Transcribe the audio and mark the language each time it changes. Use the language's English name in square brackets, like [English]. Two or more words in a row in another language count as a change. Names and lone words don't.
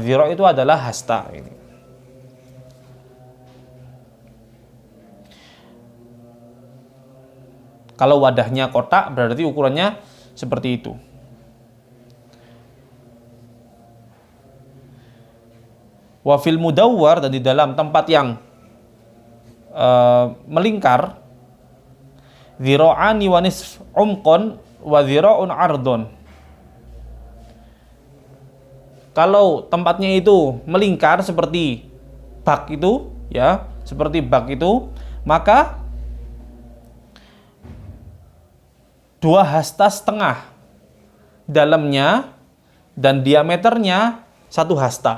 [Indonesian] Dzira' itu adalah hasta ini. Kalau wadahnya kotak berarti ukurannya seperti itu. [Arabic] وفي المدور, [Indonesian] dan di dalam tempat yang melingkar, [Arabic] ذراعان ونصف عمقا وذراع عرضا. [Indonesian] Kalau tempatnya itu melingkar seperti bak itu, ya, seperti bak itu, maka 2 hasta setengah dalamnya dan diameternya 1 hasta.